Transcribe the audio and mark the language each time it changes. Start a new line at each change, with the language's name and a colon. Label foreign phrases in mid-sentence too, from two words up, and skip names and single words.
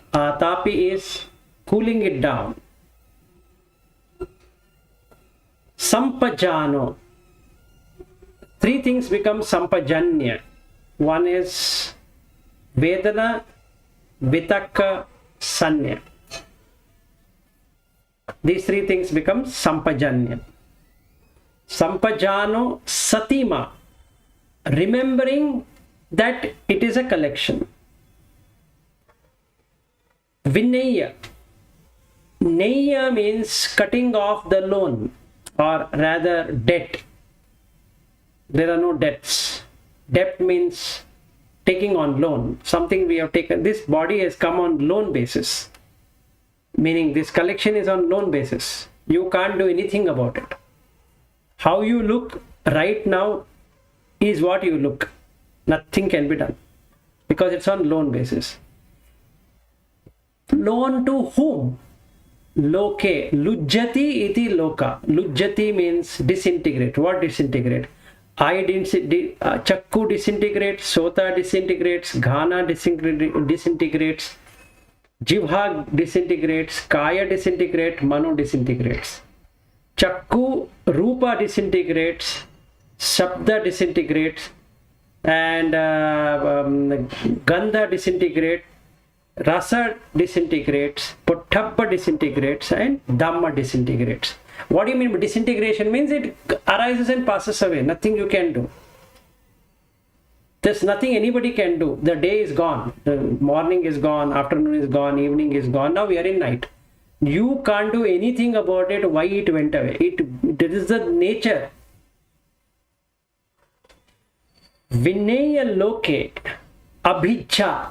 English: Atapi is cooling it down. Sampajano, three things become sampajanya. One is
Pali: Vedana, Vitakka, Sanya.
English: These three things become sampajanya.
Pali: Sampajano satima,
English: remembering that it is a collection. Vinaya. Naya means cutting off the loan, or rather debt. There are no debts. Debt means taking on loan. Something we have taken. This body has come on loan basis. Meaning this collection is on loan basis. You can't do anything about it. How you look right now is what you look. Nothing can be done because it's on loan basis. Loan to whom? Loke.
Pali: Lujjati iti loka.
English: Lujjati means disintegrate. What disintegrate? Eye chakku disintegrates, sota disintegrates, ghana disintegrates, jivha disintegrates, kaya disintegrates, mano disintegrates. Chakku, rupa disintegrates, shabda disintegrates, and gandha disintegrates, rasa disintegrates, pottabha disintegrates, and dhamma disintegrates. What do you mean by disintegration? Means it arises and passes away. Nothing you can do. There's nothing anybody can do. The day is gone. The morning is gone. Afternoon is gone. Evening is gone. Now we are in night. You can't do anything about it. Why it went away? It is the nature.
Pali: Vinaya loke abhijja.